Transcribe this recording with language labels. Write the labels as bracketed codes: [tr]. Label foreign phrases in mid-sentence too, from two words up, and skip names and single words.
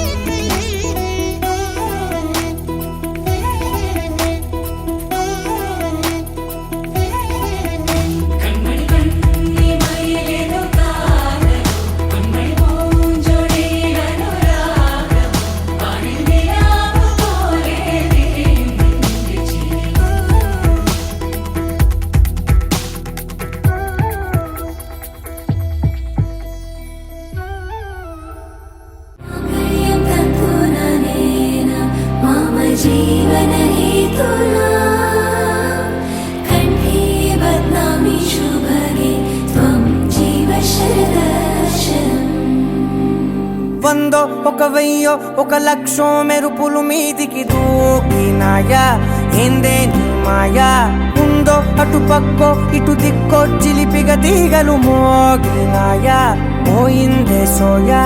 [ml] കൺമണി കണ്ണി മയിലേതു കാതലോ കൺമണി പൂഞ്ചൊടിയിലനുരാഗമോ വാനിൽ നിലാവ് പോലെ വിരിയും നിന്റെ ചിരിയും. [sa] मम जीवन हेतुना कण्ठे बध्नामि शुभगे त्वं जीव शरदर्शनम्. [te] వందో ఒక వెయ్యో ఒక లక్షో మెరుపులు మీదికి దూకినాయా ఏందే నీ మాయా ఉందో అటు పక్కో ఇటు దిక్కో చిలిపిగా తీగలు మోగినాయా పోయిందే సోయా